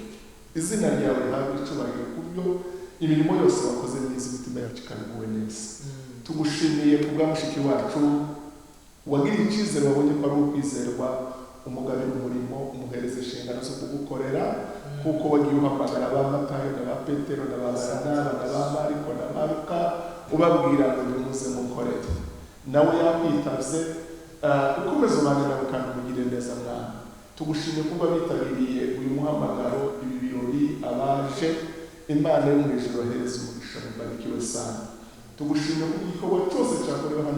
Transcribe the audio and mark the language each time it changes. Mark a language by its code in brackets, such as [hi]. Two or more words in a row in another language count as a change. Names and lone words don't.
[rw] Izina ryawe rihabwa icyubahiro kubyo imirimo yose wakoze neza, imitima yacu ikabiguwe neza. Tugushimiye kubwa mushiki wacu wagiriye icyizere, wabonye ko ari ukwizerwa, umugabira umurimo, umuhereza inshingano zo kugukorera kuko wagiye uhamagara ba Matayo na ba Petero na ba Sanara na ba Mariko na ba Luka ubabwira ngo nimuze mukorere nawe yakwitavye ukomeza umwanya nawe kandi umugire neza mwana tugushimye kuba bitabiriye uyu muhamagaro ibi birori abaje Imana yo mu ijuru hereza umugisha [sw] mubarikiwe sana [rw] tugushimye ku gikorwa cyose cyakorewe hano